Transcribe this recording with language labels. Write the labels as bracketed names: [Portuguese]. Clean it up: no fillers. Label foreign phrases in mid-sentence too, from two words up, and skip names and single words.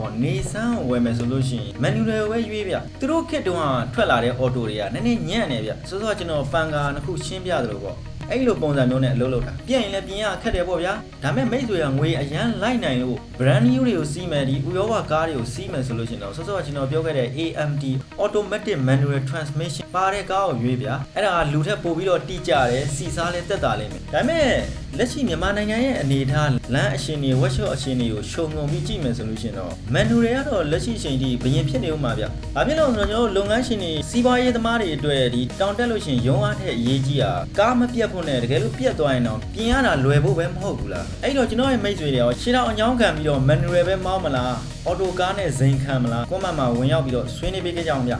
[Burmese] ပေါ့နေဆန်းကိုဝယ်မယ်ဆိုလို့ရှိရင်မန်နူရယ်ကိုပဲရွေးဗျသူတို့ခေတ်တုန်းကထွက်လာတဲ့အော်တိုတွေကနည်းနည်းညံ့နေဗျစောစောကျွန်တော်ပန်ကာနှစ်ခုရှင်းပြသလိုပေါ့အဲ့လိုပုံစံမျိုးနဲ့အလုပ်လုပ်တာပြင်ရင်လည်းပြင်ရခ က်တယ်ပေါ့ဗျာဒါပေမဲ့မိတ်ဆွေကငွေအရန်လိုက်နိုင်လို့ [English] brand new [Burmese] တွေကိုစီးမယ်ဒီဥရောပကားတွေကိုစီးမယ်ဆိုလို့ရှိရင်တော့စောစောကျွန်တော်ပြောခဲ့တဲ့ [English] AMT automatic manual transmission [Burmese] ပါတဲ့ကား ကိုရွေးဗျာအဲ့ဒါလူထက်ပိုပြီးတော့တိကျတယ်စီစားလဲတက်တာလိမ့်မယ်ဒါပေမဲ့လက်ရှိမြန်မာနိုင်ငံရဲ့အနေအထားလမ်းအရှင်တွေ workshop အရှင်တွေကိုရှုံငုံပြီးကြည့်မယ်ဆိုလို့ရှိရင်တော့ manual တွေကတော့လက်ရှိအချိန်ထိဘယင်ဖြစ်နေဦးမှာဗျာဘာဖြစ်လို့ဆိုတော့ကျွန်တော်လုပ်ငန်းရှင်တွေစီးပွားရေးသမားတွေအတွက်ဒီတောင်တက်လို့ရှိရင်ရုံးအားထက်အရေးကြီးတာကားမပြတ်ဖို့နဲ့တကယ်လို့ပြတ်သွားရင်တော့ပြင်ရတာလွယ်ဖို့ပဲမဟုတ်ဘူးလားအဲ့တော့ကျွန်တော်ရဲ့မိတ်ဆွေတွေရောရှင်းတော့အညောင်းခံပြီးတော့ manual ပဲမောင်းမလားအော်တိုကားနဲ့ဇိမ်ခံမလားကွန်မန့်မှာဝင်ရောက်ပြီးတော့ဆွေးနွေးပေးကြအောင်ဗျ